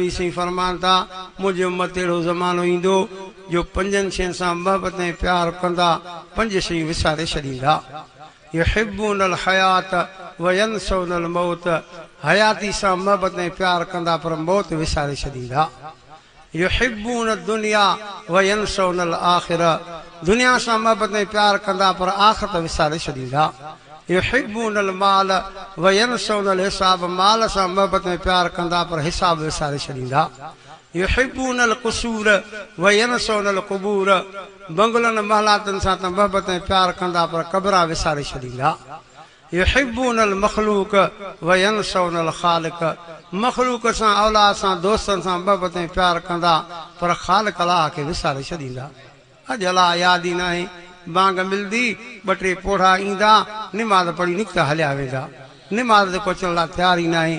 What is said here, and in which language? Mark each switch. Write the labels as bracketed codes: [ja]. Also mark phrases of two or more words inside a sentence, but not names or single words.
[sd] साईं फरमान था मुंहिंजे उम्मत अहिड़ो ज़मानो ईंदो जो 5 शयुनि सां मोहबत ऐं प्यार कंदा 5 शयूं विसारे छॾींदा [ar] يحبون الحياة وينسون الموت [sd] हयाती सां मोहबत ऐं प्यार कंदा पर मौत विसारे छॾींदा [ar] يحبون الدنيا وينسون الآخرة [sd] दुनिया सां मोहबत ऐं प्यार कंदा पर आख़िरत विसारे छॾींदा [ar] يحبون المال وينسون الحساب, [sd] माल सां मोहबत में प्यार कंदा पर हिसाब विसारे छॾींदा। [ar] يحبون القصور وينسون القبور, [sd] बंगलनि महलातनि सां त मोहबत में प्यार कंदा पर क़बरा विसारे छॾींदा। [ar] يحبون المخلوق وينسون الخالق, [sd] मखलूक सां औलाद सां दोस्तनि सां मोहबत में प्यार कंदा पर ख़ालिक अलाह खे विसारे छॾींदा। अॼु अलाह यादि ई न आहे, बांग मिलंदी, ॿ टे पोढ़ा ईंदा, निमाज़ पढ़ी निकिता हलिया वेंदा, निमाज़ ते पहुचण लाइ तयार ई न आहे।